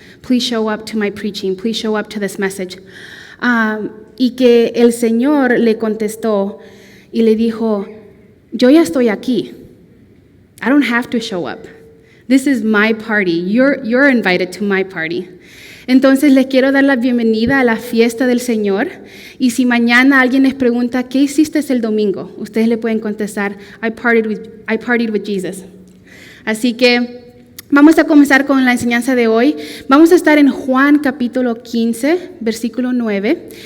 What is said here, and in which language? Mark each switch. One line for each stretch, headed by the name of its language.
English: Please show up to my preaching. Please show up to this message.
Spanish: Y que el Señor le contestó y le dijo, yo ya estoy aquí.
English: I don't have to show up. This is my party. You're invited to my party.
Spanish: Entonces les quiero dar la bienvenida a la fiesta del Señor. Y si mañana alguien les pregunta, ¿qué hiciste el domingo? Ustedes le pueden contestar,
English: I partied with Jesus.
Spanish: Así que vamos a comenzar con la enseñanza de hoy. Vamos a estar en Juan capítulo 15, versículo 9.